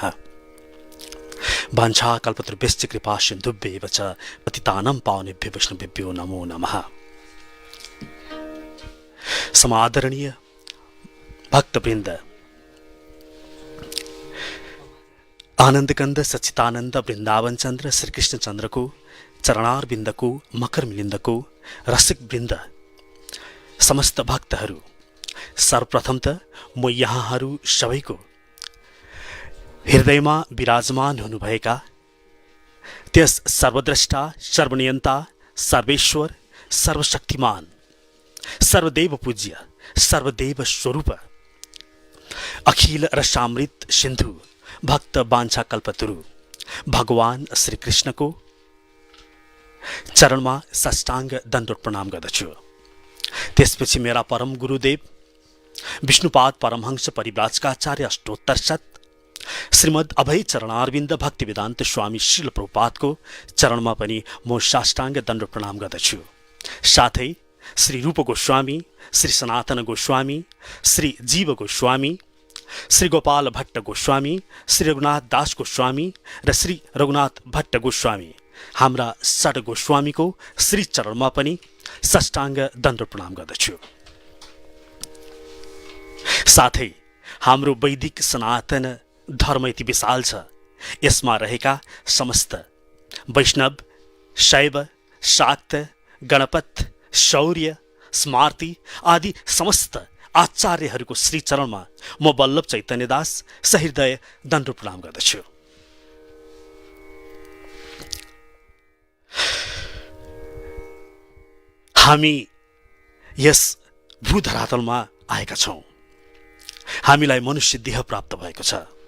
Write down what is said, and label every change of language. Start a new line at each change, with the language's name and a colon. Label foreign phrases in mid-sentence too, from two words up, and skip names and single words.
Sanskrit: वाञ्छा कल्पतरुभ्यश्च कृपा सिन्धुभ्येव च पतितानां पावनेभ्यो वैष्णवेभ्यो नमो नमः।
Nepali: समादरणीय भक्तवृन्द, आनन्दकन्द सच्चिदानन्द वृन्दावन चन्द्र श्रीकृष्णचन्द्रको चरणारविन्दको मकर मिलिन्दको रसिक वृन्द, समस्त भक्तहरू, सर्वप्रथम त म यहाँहरू सबैको हृदयमा विराजमान हुनुभएका त्यस सर्वद्रष्टा सर्वनियन्ता सर्वेश्वर सर्वशक्तिमान सर्वदेव पूज्य सर्वदेव स्वरूप अखिल रसामृत सिन्धु भक्त बाञ्छा कल्पतरु भगवान श्रीकृष्णको चरणमा साष्टाङ्ग दण्डवत प्रणाम गर्दछु। त्यसपछि मेरा परम गुरुदेव विष्णुपाद परमहंस परिव्राजकाचार्य अष्टोत्तर शत श्रीमद् अभय चरणारविन्द भक्तिवेदान्त स्वामी श्रील प्रभुपादको चरणमा पनि म साष्टाङ्ग दण्डवत प्रणाम गर्दछु। साथै श्री रूप गोस्वामी, श्री सनातन गोस्वामी, श्री जीव गोस्वामी, श्री गोपाल भट्ट गोस्वामी, श्री रघुनाथ दास गोस्वामी र श्री रघुनाथ भट्ट गोस्वामी हाम्रा षड गोस्वामीको श्री चरणमा पनि साष्टाङ्ग दण्डवत प्रणाम गर्दछु। साथै हाम्रो वैदिक सनातन धर्म यति विशाल छ, यसमा रहेका समस्त वैष्णव, शैव, शाक्त, गणपत, शौर्य, स्मार्ति आदि समस्त आचार्यहरूको श्री चरणमा म वल्लभ चैतन्यदास सहृदय दण्डवत प्रणाम गर्दछु। हामी यस भूधरातलमा आएका छौँ। हामीलाई मनुष्य देह प्राप्त भएको छ।